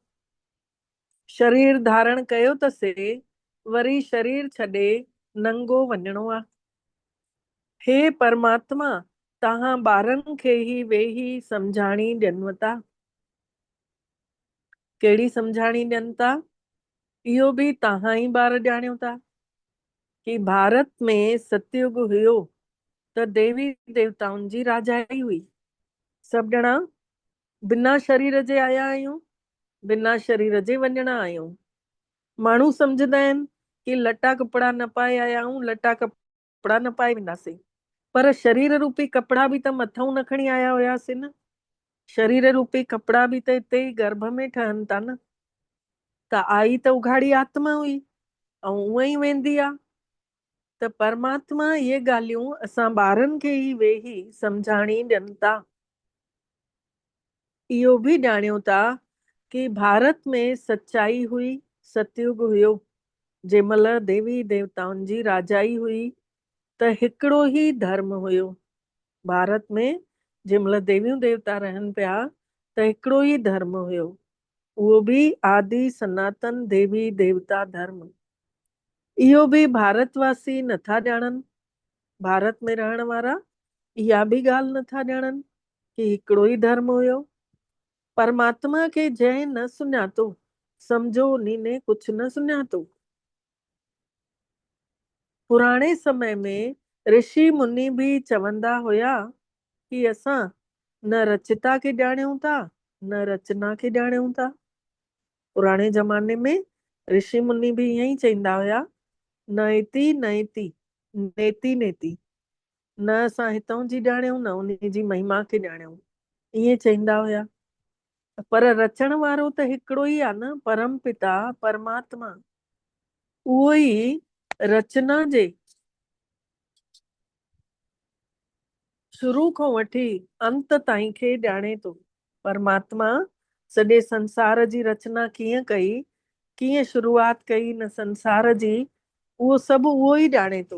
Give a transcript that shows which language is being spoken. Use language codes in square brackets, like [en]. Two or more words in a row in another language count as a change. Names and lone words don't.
[sd] शरीर धारण कयो त से वरी शरीर छॾे नंगो वञिणो आहे। हे परमात्मा तव्हां ॿारनि खे ई वेही सम्झाणी ॾियनि था। कहिड़ी सम्झाणी ॾियनि था? इहो बि तव्हां ई ॿार ॼाणियो था कि भारत में सतयुग हुयो त देवी देवताउनि जी राजाई हुई। सभु ॼणा बिना शरीर जे आया आहियूं, बिना शरीर जे वञणा आहियूं। माण्हू सम्झंदा आहिनि कि लटा कपिड़ा न पाए आया आहियूं, लटा कपिड़ा न पाए वेंदासीं। पर शरीर रूपी कपिड़ा बि त मथां न खणी आया हुयासीं न। शरीर रूपी कपिड़ा बि त हिते ई गर्भ में ठहनि था न। त आई त उघाड़ी आत्मा हुई ऐं उअं ई वेंदी आहे। त परमात्मा इहे ॻाल्हियूं असां ॿारनि खे ई वेही सम्झाणी ॾियनि था। इहो बि ॼाणियो था कि भारत में सच्चाई हुई, सतयुग हुयो। जंहिं महिल देवी देवताउनि जी राजाई हुई त हिकिड़ो ई धर्म हुयो। भारत में जंहिं महिल देवियूं देवता रहनि पिया त हिकिड़ो ई धर्म हुयो। उहो बि आदि सनातन देवी देवता धर्म। इहो बि भारतवासी नथा ॼाणनि। भारत में रहण वारा इहा बि ॻाल्हि नथा ॼाणनि कि हिकिड़ो ई धर्म हुयो। परमात्मा खे जंहिं न सुञातो सम्झो उन्ही ने कुझु न सुञातो। पुराणे समय में ऋषि मुनि भी चवंदा हुया कि असां न रचिता खे ॼाणियूं था, न रचना खे ॼाणियूं था। पुराणे ज़माने में ऋषि मुनि भी ईअं ई चवंदा हुया, [sa] न इति न इति, नेति नेति। [sd] न असां हितां जी ॼाणियूं, न उन जी महिमा खे ॼाणियूं। ईअं चवंदा हुया। पर रचण वारो त हिकिड़ो ई आहे न, परम पिता परमात्मा। उहो ई रचना जे शुरू खां वठी अंत ताईं खे ॼाणे थो। परमात्मा सॼे संसार जी रचना कीअं कई, कीअं शुरूआत कई न संसार जी, उहो सभु उहो ई ॼाणे थो।